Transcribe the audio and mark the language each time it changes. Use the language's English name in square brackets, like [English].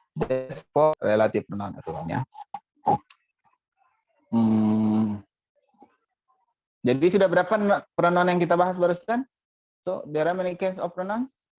[English] That's for relative pronoun ya. [Indonesian] Jadi sudah berapa pronoun yang kita bahas barusan? [English] So, there are many kinds of pronouns?